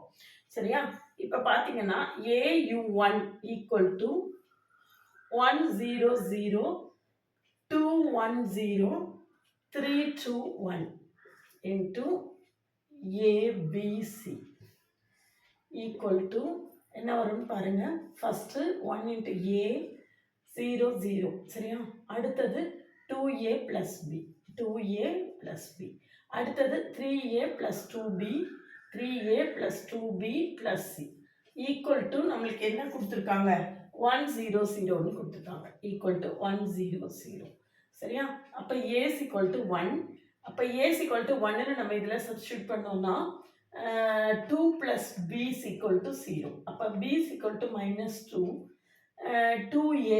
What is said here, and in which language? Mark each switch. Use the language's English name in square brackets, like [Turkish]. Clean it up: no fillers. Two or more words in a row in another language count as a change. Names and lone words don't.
[Tamil] சரியா? இப்போ பார்த்தீங்கன்னா AU1 = 1 0 0 2 1 0 3 2 1 [English] into ABC equal to [Tamil] என்ன வரும்னு பாருங்க. [English] first 1 into A 0 0. சரியா? அடுத்தது 2A plus B 2A plus B. அடுத்தது 3A plus 2B 3A plus 2B plus C equal to [Tamil] நம்மளுக்கு என்ன கொடுத்துருக்காங்க? 1 0 0ன்னு கொடுத்துருக்காங்க. [English] equal to 1 0 0. [Tamil] சரியா? அப்போ A = 1. அப்போ A = 1ன்னு நம்ம இதில் சப்ஸ்டியூட் பண்ணோம்னா [English] 2 plus B = 0. [Tamil] அப்போ B = -2 2A.